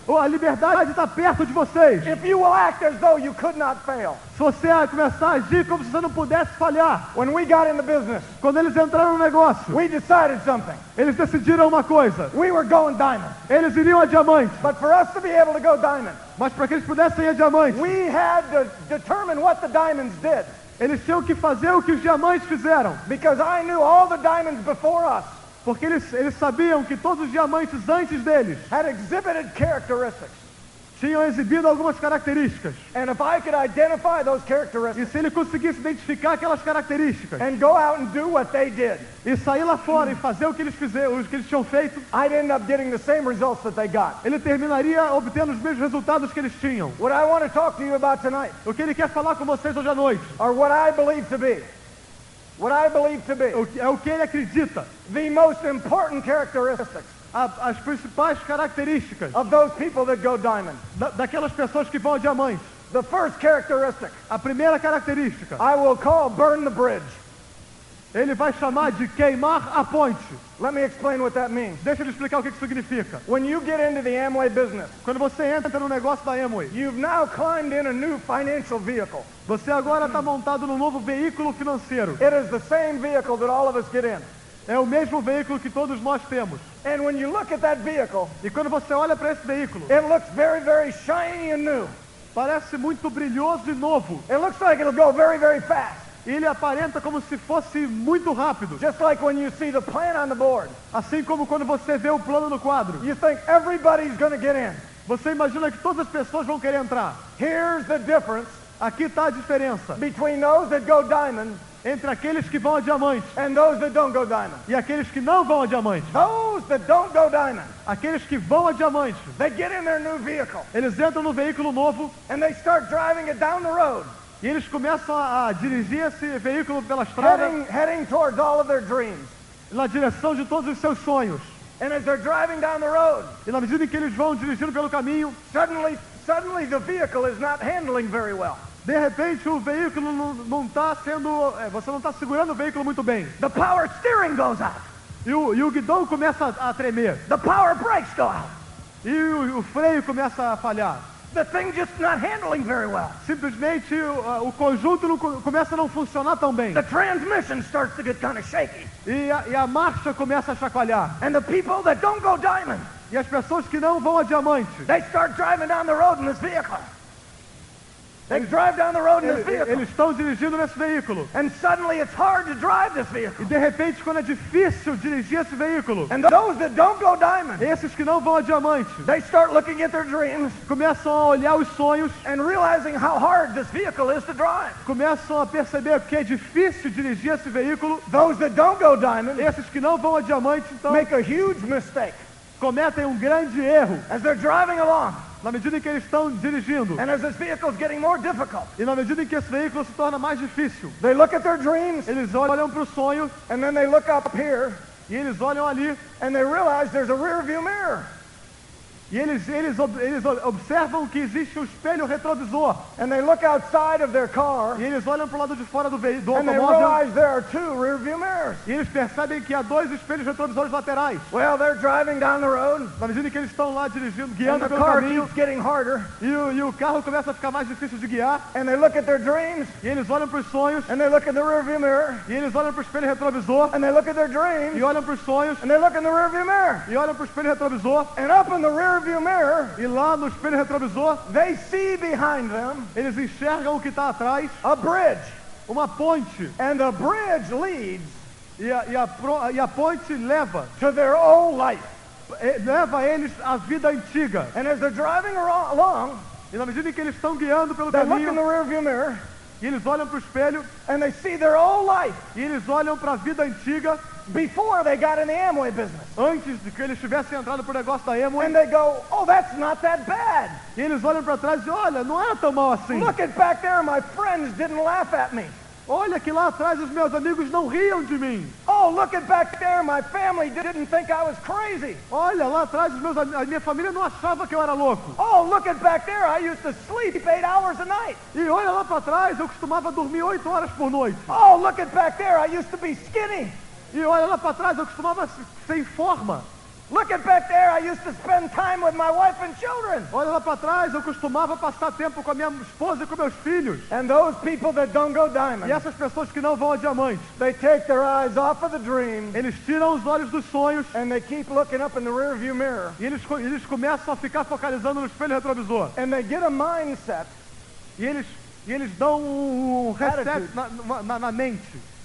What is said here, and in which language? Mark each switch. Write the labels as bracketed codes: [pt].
[pt] A liberdade está perto de vocês. [en] If you will act as though you could not fail. [pt] Se você começar a agir como se você não pudesse falhar. [en] When we got in the business, [pt] Quando eles entraram no negócio, [en] we decided something. [pt] eles decidiram uma coisa. [en] We were going diamond. [pt] Eles iriam a diamante. [en] But for us to be able to go diamond, [pt] Mas para que eles pudessem ir a diamante, [en] we had to determine what the diamonds did. [pt] eles tinham que fazer o que os diamantes fizeram. [en] Because I knew all the diamonds before us [pt] Porque eles sabiam que todos os diamantes antes deles [en] had exhibited characteristics. [pt] tinham exibido algumas características. [en] And if I could identify those [pt] E [en] characteristics [pt] se ele conseguisse identificar aquelas características [en] and go out and do what they did, [pt] e sair lá fora e fazer o que eles fizeram, o que eles tinham feito, [en] I'd end up getting the same results that they got. [pt] ele terminaria obtendo os mesmos resultados que eles tinham. [en] What I want to talk to you about tonight [pt] O que ele quer falar com vocês hoje à noite [en] are what I believe to be. What I believe to be [pt] é o que ele acredita, [en] the most important characteristics [pt] as principais características [en] of those people that go diamond. [pt] daquelas pessoas que vão a diamante. [en] The first characteristic [pt] A primeira característica, [en] I will call burn the bridge. [pt] ele vai chamar de queimar a ponte. [en] Let me explain what that means. [pt] Deixa eu lhe explicar o que isso significa. [en] When you get into the Amway business, [pt] Quando você entra no negócio da Amway, [en] you've now climbed in a new financial vehicle. [pt] você agora está montado num novo veículo financeiro. [en] It is the same vehicle that all of us get in. [pt] É o mesmo veículo que todos nós temos. [en] And when you look at that vehicle, [pt] E quando você olha para esse veículo, [en] it looks very, very shiny and new. [pt] parece muito brilhoso e novo. [en] It looks like it'll go very, very fast. [pt] E ele aparenta como se fosse muito rápido. [en] Just like when you see the plan on the board, [pt] Assim como quando você vê o plano no quadro. [en] you think everybody's going to get in. [pt] Você imagina que todas as pessoas vão querer entrar. [en] Here's the difference [pt] Aqui está a diferença [en] between those that go diamond [pt] entre aqueles que vão a diamante [en] and those that don't go diamond. [pt] e aqueles que não vão a diamante. [en] Those that don't go diamond, [pt] Aqueles que vão a diamante, [en] they get in their new vehicle [pt] eles entram no veículo novo [en] and they start driving it down the road, [pt] e eles começam a dirigir esse veículo pela estrada [en] heading towards all of their dreams. [pt] na direção de todos os seus sonhos. [en] And as they're driving down the road, [pt] E na medida em que eles vão dirigindo pelo caminho, [en] suddenly the vehicle is not handling very well. [pt] de repente o veículo não está sendo... você não está segurando o veículo muito bem. [en] The power steering goes out. [pt] E o guidão começa a tremer. [en] The power brakes go out. [pt] E o freio começa a falhar. [en] The thing just not handling very well. [pt] Simplesmente o conjunto começa a não funcionar tão bem. [en] The transmission starts to get kind of shaky. [pt] E a marcha começa a chacoalhar. [en] And the people that don't go diamond, [pt] E as pessoas que não vão a diamante, [en] they start driving down the road in this vehicle. They drive down the road in this vehicle. [pt] eles estão dirigindo nesse veículo. [en] And suddenly it's hard to drive this [pt] E [en] vehicle. [pt] de repente, quando é difícil dirigir esse veículo, [en] And those that don't go diamond, [pt] esses que não vão a diamante [en] they start looking at their dreams [pt] começam a olhar os sonhos, [en] and realizing how hard this vehicle is to drive. [pt] começam a perceber que é difícil dirigir esse veículo. [en] Those that don't go diamond [pt] Esses que não vão a diamante, então, [en] make a huge mistake [pt] cometem um grande erro [en] as they're driving along. [pt] na medida em que eles estão dirigindo. [en] And as this vehicle is getting more difficult, [pt] E na medida em que esse veículo se torna mais difícil, [en] they look at their dreams [pt] eles olham para o sonho [en] and then they look up here [pt] e eles olham ali [en] and they realize there's a rear view mirror. [pt] e eles observam que existe um espelho retrovisor. [en] And they look outside of their car [pt] E eles olham para o lado de fora do [en] and they [pt] automóvel [en] realize there are two rear view mirrors. [pt] e eles percebem que há dois espelhos retrovisores laterais. [en] Well, they're driving down the road [pt] Na medida em que eles estão lá dirigindo, [en] and [pt] guiando [en] the [pt] pelo [en] car [pt] caminho, [en] keeps getting harder. [pt] e o carro começa a ficar mais difícil de guiar, [en] And they look at their dreams [pt] e eles olham para os sonhos, [en] and they look in the rear view mirror [pt] e eles olham para o espelho retrovisor, [en] and they look at their [pt] e [en] dreams [pt] olham para os sonhos, [en] and they look in the rear view mirror. [pt] e olham para o espelho retrovisor, [en] And up in the rear view mirror, [pt] e lá no espelho retrovisor, [en] they see behind them [pt] eles enxergam o que está atrás, [en] a bridge. [pt] uma ponte, [en] And the bridge leads [pt] e a ponte leva [en] to their old life. [pt] eles à vida antiga. [en] And as they're driving along, [pt] E na medida em que eles estão guiando pelo [en] they look in [pt] caminho, [en] the rear view mirror [pt] E eles olham para o espelho [en] and they see their old life [pt] e eles olham para a vida antiga [en] before they got in the Amway business. [pt] antes de que eles tivessem entrado pro negócio da Amway. [en] And they go, oh, that's not that bad. [pt] E eles olham para trás e dizem, olha, não era tão mal assim. [en] Look at back there, my friends didn't laugh at me. [pt] Olha que lá atrás os meus amigos não riam de mim. [en] Oh, look at back there, my family didn't think I was crazy. [pt] Olha, lá atrás a minha família não achava que eu era louco. [en] Oh, look at back there, I used to sleep 8 hours a night. [pt] E olha lá para trás, eu costumava dormir 8 horas por noite. [en] Oh, look at back there, I used to be skinny. [pt] E olha lá para trás, eu costumava ser em forma. [en] Look at back there, I used to spend time with my wife and children. [pt] Olha lá para trás, eu costumava passar tempo com a minha esposa e com meus filhos. [en] And those people that don't go diamond, [pt] E essas pessoas que não vão a diamante, [en] they take their eyes off of the dream [pt] eles tiram os olhos dos sonhos [en] and they keep looking up in the rearview mirror. [pt] e eles começam a ficar focalizando no espelho retrovisor. [en] And they get a mindset [pt] E eles dão um reset na mente.